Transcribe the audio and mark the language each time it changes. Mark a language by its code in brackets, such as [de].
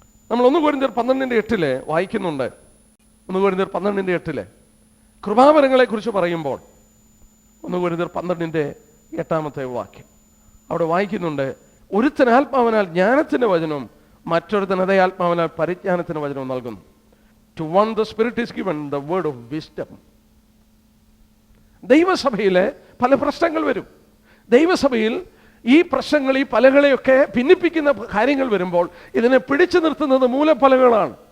[ml] നമ്മൾ 1 കൊരിന്ത്യർ 12:8 വായിക്കുന്നുണ്ട്. 1 കൊരിന്ത്യർ 12:8 കൃപാവരങ്ങളെ കുറിച്ച് പറയുമ്പോൾ 1 കൊരിന്ത്യർ 12:8 വാക്യം അവിടെ വായിക്കുന്നുണ്ട്, ഒരുത്തൻ ആത്മാവിനാൽ ജ്ഞാനത്തിന്റെ വചനവും മറ്റൊരുത്തൻ അതേ ആത്മാവിനാൽ പരിജ്ഞാനത്തിന്റെ വചനവും നൽകുന്നു. [en] To one the Spirit is given the word of wisdom. [ml] ദൈവസഭയിലെ പല പ്രശ്നങ്ങൾ വരും. ദൈവസഭയിൽ ഈ പ്രശ്നങ്ങൾ, ഈ പലകളെയൊക്കെ ഭിന്നിപ്പിക്കുന്ന കാര്യങ്ങൾ വരുമ്പോൾ ഇതിനെ പിടിച്ചു നിർത്തുന്നത് മൂലപ്പലകളാണ്.